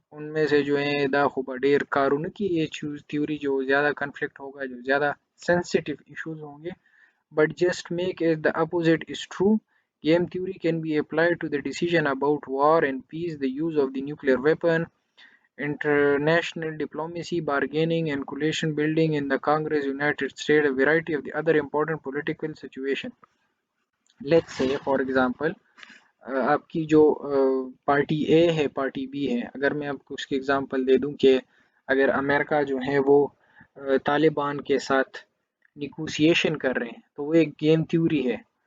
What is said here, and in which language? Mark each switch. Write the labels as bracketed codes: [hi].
[ur] ان میں سے جو ہیں [ps] دا خوبا ڈیر کارون [ur] کی یہ چوز تھیوری جو زیادہ کنفلکٹ ہوگا، جو زیادہ سینسٹیو ایشوز ہوں گے. [en] But just make it the opposite is true. Game theory can be applied to the decision about war and peace, the use of the nuclear weapon, international diplomacy, bargaining and coalition building in the Congress, United States, a variety of the other important political situations. Let's say, for example, [ur] آپ کی جو party اے ہے party be ہے، اگر میں آپ کو اس کی اگزامپل دے دوں کہ اگر امریکہ جو ہے وہ طالبان کے ساتھ نیگوسیشن کر رہے ہیں تو وہ ایک گیم تھیوری ہے.